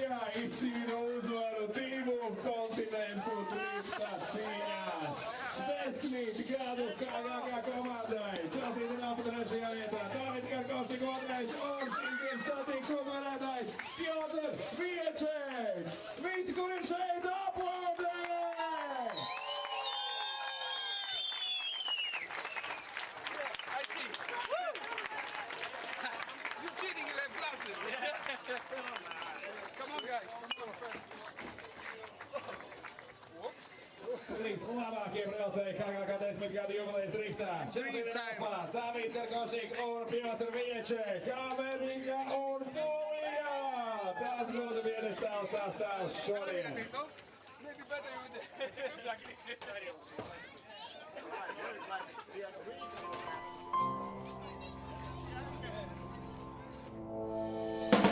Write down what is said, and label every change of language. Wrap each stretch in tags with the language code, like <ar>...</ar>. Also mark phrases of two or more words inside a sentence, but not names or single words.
<lv>izcīna uzvaru divu kontinentu drifta cīņās. 10 gadu HGK komandai. Čelsīta Nāpa 3. vietā, Dāvid Karkošik 2. un šīs dienas sacīkšu uzvarētājs Piotrs Viečeks. Visi, kur ir šeit, aplaudē!</lv> <en>I see. You're cheating, you have glasses. Come on, guys. Come on. Whoops.</en> <lv>Trīs labākie braucēji HGK 10 gadu jubilejas driftā. Čelsīta Nāpa, Dāvid Karkošik un Piotrs Viečeks. Amerika un Polija! Tāds būtu vienestāvu sastāvs šodien.</lv> <en>Maybe better with exactly. Thank you.</en>